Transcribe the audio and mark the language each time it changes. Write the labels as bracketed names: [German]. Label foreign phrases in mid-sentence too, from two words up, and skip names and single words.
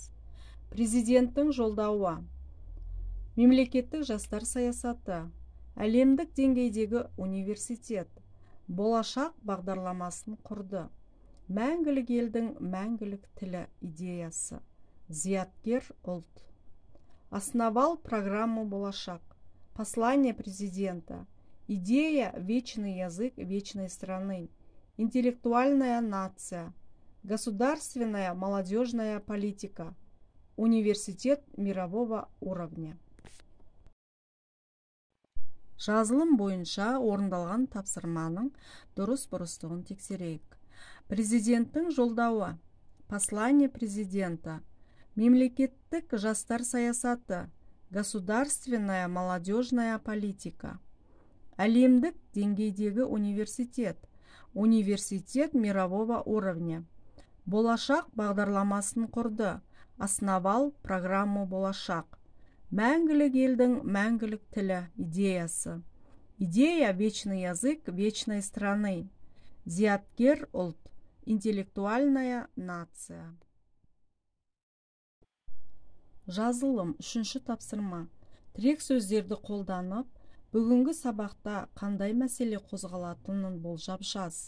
[Kazakh] Президенттің жолдауы. Мемлекеттік жастар саясаты. Әлемдік деңгейдегі университет. Болашақ бағдарламасын құрды. Мәңгілік елдің мәңгілік тілі идеясы. Зияткер ұлт. [Russian] Основал программу «Болашақ». Послание президента. Идея «Вечный язык вечной страны». Интеллектуальная нация. Государственная молодежная политика. Университет мирового уровня. [Kazakh] Жазылым бойынша орындалған тапсырманың дұрыс-бұрыстығын тексерейік. Президенттің жолдауы. [Russian] Послание президента. [Kazakh] Мемлекеттік жастар саясаты. [Russian] Государственная молодежная политика. [Kazakh] Әлемдік деңгейдегі университет. [Russian] Университет мирового уровня. [Kazakh] Болашақ бағдарламасын құрды. [Russian] Основал программу «Болашақ». [Kazakh] Мәңгілік елдің мәңгілік тілі идеясы. [Russian] Идея «Вечный язык вечной страны». [Kazakh] Зияткер ұлт. [Russian] Интеллектуальная нация. [Kazakh] Жазылым. Үшінші тапсырма. Тірек сөздерді қолданып, бүгінгі сабақта қандай мәселе қозғалатынын болжап жаз.